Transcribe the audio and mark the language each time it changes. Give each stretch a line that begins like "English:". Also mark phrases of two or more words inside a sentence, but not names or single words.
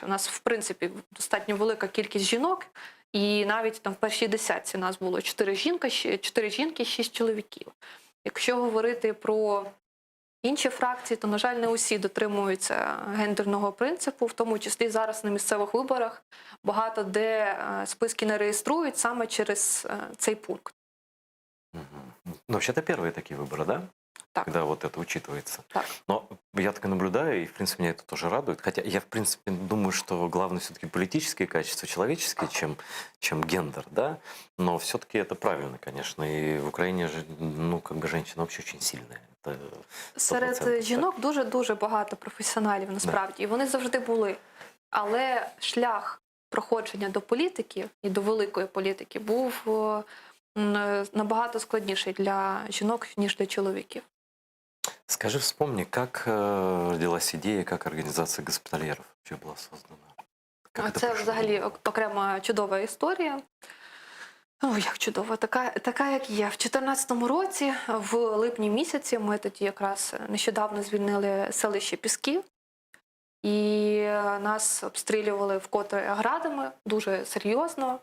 Ukrainian: У нас, в принципі, достатньо велика кількість жінок, і навіть там в першій десятці нас було 4 жінки, 6 чоловіків. Якщо говорити про інші фракції, то, на жаль, не усі дотримуються гендерного принципу, в тому числі зараз на місцевих виборах багато де списки не реєструють саме через цей пункт.
Russian: Вообще-то первые такие выборы, да?
Ukrainian: Так.
Russian: Когда вот это учитывается.
Ukrainian: Так.
Russian: Но я так и наблюдаю, и, в принципе, меня это тоже радует. Хотя я, в принципе, думаю, что главное все-таки политические качества, человеческие, чем гендер, да? Но все-таки это правильно, конечно. И в Украине же, женщина вообще очень сильная. Это 100%,
Ukrainian: Серед жінок дуже-дуже багато професіоналів, насправді. І вони завжди були. Але шлях проходження до політики і до великої політики був набагато складніший для жінок, ніж для чоловіків.
Russian: Скажи, вспомни, как родилась идея, как организация госпитальеров вообще была создана? Как это
Ukrainian: Це
Russian: пришло?
Ukrainian: взагалі окрема чудова історія. О, як чудово, така, як є. В 2014 році, в липні місяці, ми тоді якраз нещодавно звільнили селище Пісків, і нас обстрілювали вкотре градами дуже серйозно.